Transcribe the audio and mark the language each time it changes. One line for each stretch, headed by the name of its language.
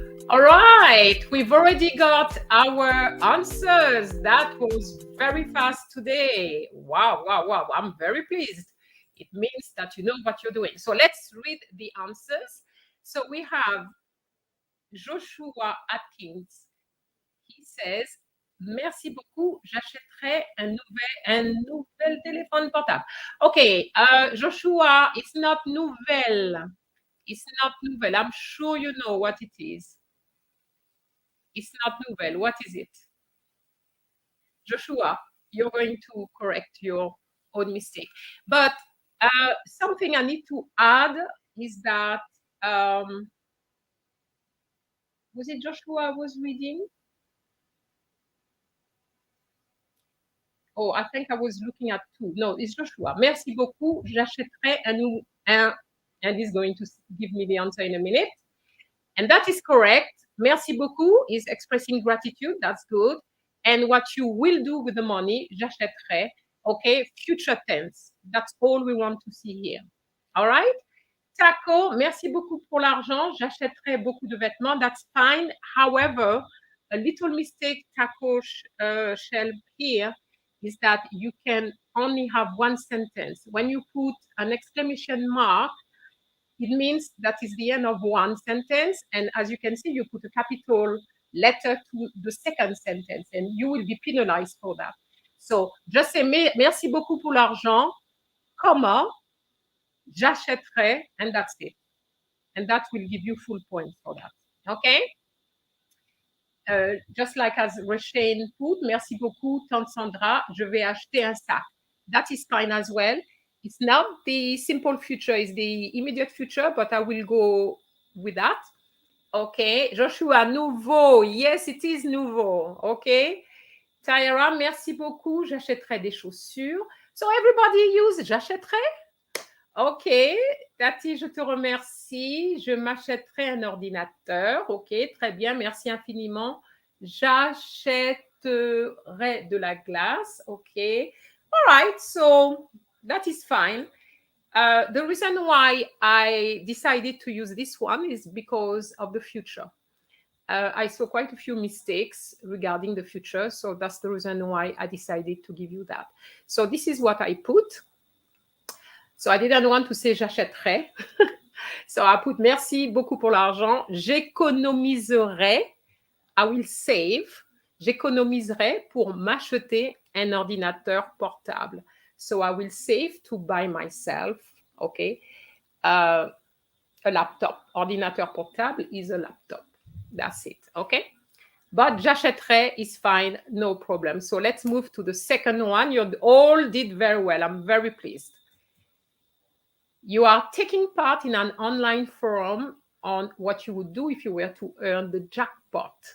English: All right, we've already got our answers. That was very fast today. Wow, wow, wow. I'm very pleased. It means that you know what you're doing. So let's read the answers. So we have Joshua Atkins. He says,
French: merci beaucoup, j'achèterai un nouvel téléphone portable.
English: Okay, Joshua, it's not nouvelle. It's not nouvelle. I'm sure you know what it is. It's not nouvelle. What is it? Joshua, you're going to correct your own mistake. But something I need to add is that, was it Joshua I was reading? Oh, I think I was looking at 2. No, it's Joshua.
French: Merci beaucoup, j'achèterai
English: and he's going to give me the answer in a minute. And that is correct.
French: merci beaucoup
English: is expressing gratitude. That's good. And what you will do with the money, j'achèterai. Okay, future tense. That's all we want to see here. All right.
French: Taco, merci beaucoup pour l'argent. J'achèterai beaucoup de vêtements.
English: That's fine. However, a little mistake, Taco Shell here is that you can only have one sentence. When you put an exclamation mark, it means that is the end of one sentence. And as you can see, you put a capital letter to the second sentence, and you will be penalized for that. So just say
French: merci beaucoup pour l'argent,
English: comma, j'achèterai, and that's it. And that will give you full points for that. Okay? Just like as Roshane put,
French: merci beaucoup, Tante Sandra, je vais acheter un sac.
English: That is fine as well. It's not the simple future, it's the immediate future, but I will go with that. Okay. Joshua, nouveau. Yes, it is nouveau. Okay.
French: Tyra, merci beaucoup, j'achèterai des chaussures.
English: So everybody use
French: j'achèterai. Ok, Tati, je te remercie. Je m'achèterai un ordinateur. Ok, très bien, merci infiniment. J'achèterai de la glace.
English: Ok, all right, so that is fine. The reason why I decided to use this one is because of the future. I saw quite a few mistakes regarding the future, so that's the reason why I decided to give you that. So this is what I put. So I didn't want to say j'achèterai. So I put
French: merci beaucoup pour l'argent. J'économiserai.
English: I will save.
French: J'économiserai pour m'acheter un ordinateur portable.
English: So I will save to buy myself, okay, a laptop. Ordinateur portable is a laptop. That's it, okay? But j'achèterai is fine, no problem. So let's move to the second one. You all did very well. I'm very pleased. You are taking part in an online forum on what you would do if you were to earn the jackpot.